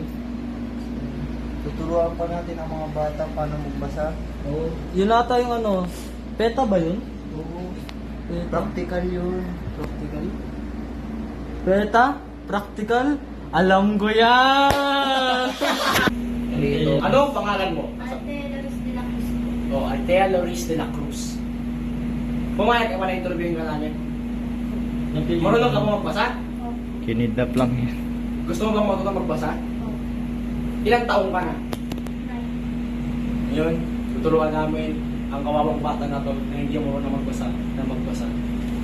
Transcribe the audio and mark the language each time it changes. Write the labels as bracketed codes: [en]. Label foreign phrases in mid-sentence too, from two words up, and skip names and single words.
[tl] Tuturuan pa natin ang mga bata paano magbasa. Oo. Yun ata yung ano, PETA ba yun? Oo. PETA? Practical yun. Practical? PETA? Practical? Alam ko yan! Dito. Ano ang pangalan mo? Ate Loris de la Cruz. Oh, Altea Loris de la Cruz. Pumayag ka ba na interviewin ka namin? Marunong ka ba magbasa? Oh. Kinidnap lang yun. Gusto mo bang matuto magbasa? Oh. Ilang taong ka na? Nine. Yun, tuturuan namin ang kawawang bata na to na hindi marunong magbasa na magbasa.